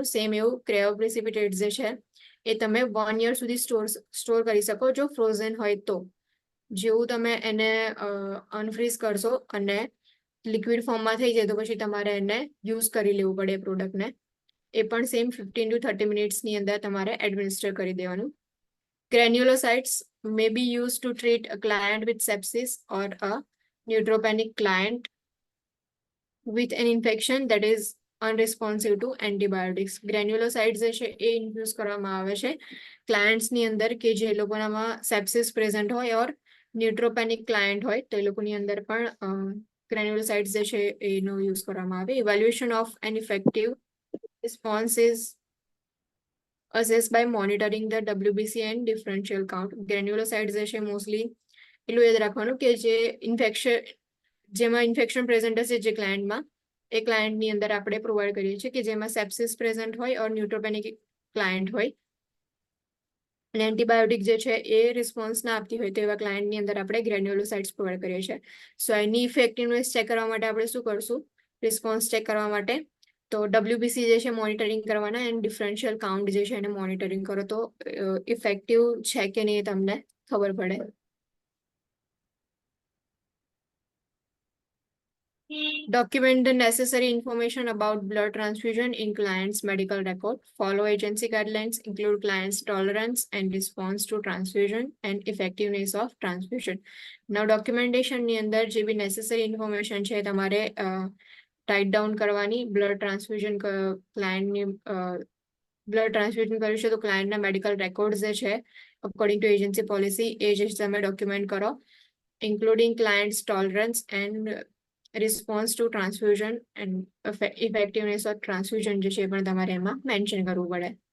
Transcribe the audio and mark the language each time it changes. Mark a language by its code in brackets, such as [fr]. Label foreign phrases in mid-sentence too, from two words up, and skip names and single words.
[gu] સેમ એવું ક્રેઓપ્રેસિપિટેટ જે છે એ તમે 1 year સુધી સ્ટોર કરી શકો જો ફ્રોઝન હોય તો. જેવું તમે એને અનફ્રીઝ કરશો અને લિક્વિડ ફોર્મમાં થઈ જાય તો પછી તમારે એને યુઝ કરી લેવું પડે એ પ્રોડક્ટને. એ પણ સેમ 15 to 30 મિનિટ્સની અંદર તમારે એડમિનિસ્ટર કરી દેવાનું. [en] Granulocytes may be used to treat a client with sepsis or a neutropenic client with an infection that is unresponsive to antibiotics. [gu] Granulocytes જે છે એ ઇન્ફ્યુઝ કરવામાં આવે છે ક્લાયન્ટ્સની અંદર કે જે લોકોનામાં [en] sepsis present [gu] હોય [en] or neutropenic client [gu] હોય તો એ લોકોની અંદર પણ ગ્રેન્યુલોસાઇટ્સ જે છે એનો યુઝ કરવામાં આવે. [en] evaluation of an effective response is assessed by monitoring the WBC and differential count. [gu] Granulocytes જે છે મોસ્ટલી એટલું યાદ રાખવાનું કે જેમાં [en] infection present [gu] હશે જે ક્લાયન્ટમાં એ ક્લાયન્ટની અંદર આપણે પ્રોવાઈડ કરીએ છીએ કે જેમાં [en] sepsis present [gu] હોય [en] or neutropenic client [gu] હોય અને એન્ટીબાયોટિક જે છે એ રિસ્પોન્સ ના આપતી હોય તો એવા ક્લાયન્ટની અંદર આપણે ગ્રેન્યુલોસાઇટ્સ પ્રોવાઈડ કરીએ છીએ. સો એની ઇફેક્ટિવનેસ ચેક કરવા માટે આપણે શું કરશું, રિસ્પોન્સ ચેક કરવા માટે તો WBC જે છે મોનિટરિંગ કરવાના [en] and differential count [gu] જે છે એને મોનિટરિંગ કરો તો ઇફેક્ટિવ છે કે નહીં તમને ખબર પડે. [en] Document the necessary information about blood transfusion in client's medical record. Follow agency guidelines, include client's tolerance and response to transfusion and effectiveness of transfusion. [gu] Now, documentation ની અંદર જે બી [en] necessary information [gu] છે તમારે [en] write down [gu] કરવાની. [en] blood transfusion [gu] ક્લાયન્ટની [en] blood transfusion [gu] કર્યું છે તો ક્લાયન્ટના [en] medical records [gu] જે છે [en] according to agency policy [gu] એ જે તમે ડોક્યુમેન્ટ કરો, [en] including client's tolerance and response to transfusion and effectiveness of transfusion [gu] જે છે એ પણ તમારે એમાં મેન્શન કરવું પડે.